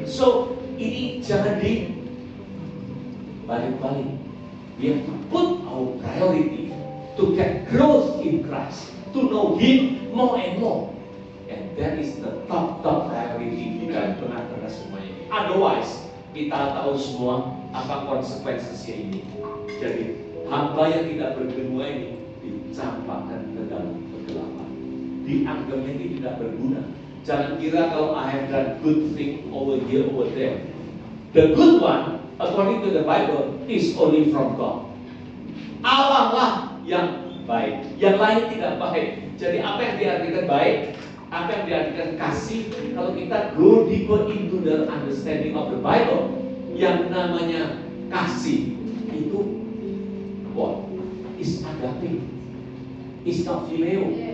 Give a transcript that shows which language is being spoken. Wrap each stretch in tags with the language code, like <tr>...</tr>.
<id>So ini jangan balik-balik.</id> <en>We have to put our priority to get growth in Christ, to know Him more and more. And that is the top priority</en> <id>di tengah-tengah semuanya. Otherwise, kita tahu semua apa konsekuensinya ini. Jadi, hamba yang tidak berguna ini dicampakkan ke dalam kegelapan. Dianggapnya ini tidak berguna. Jangan kira kalau</id> <en>I have done good thing over here, over there. The good one, according to the Bible, is only from God.</en> <id>Allah lah yang baik, yang lain tidak baik. Jadi apa yang diartikan baik, apa yang diartikan kasih, kalau kita</id> <en>go deeper into the understanding of the Bible,</en> <id>yang namanya kasih itu</id> <en>what? Is agape. It's not phileo.</en>